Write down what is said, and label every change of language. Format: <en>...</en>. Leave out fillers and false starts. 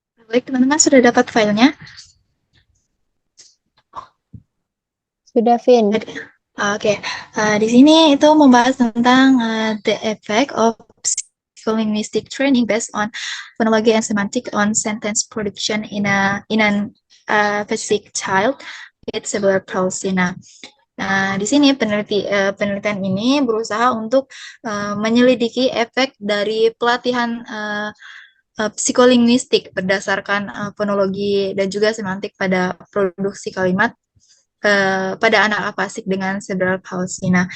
<id>Baik, teman-teman sudah dapat filenya. Sudah, Vin. Oke, di sini itu membahas tentang</id> <en>the effect of psycholinguistic training based on phonology and semantic on sentence production in an autistic child with cerebral palsy.</en> <id>Nah, di sini penelitian ini berusaha untuk menyelidiki efek dari pelatihan psikolinguistik berdasarkan fonologi dan juga semantik pada produksi kalimat pada anak apasik dengan cerebral palsy.</id>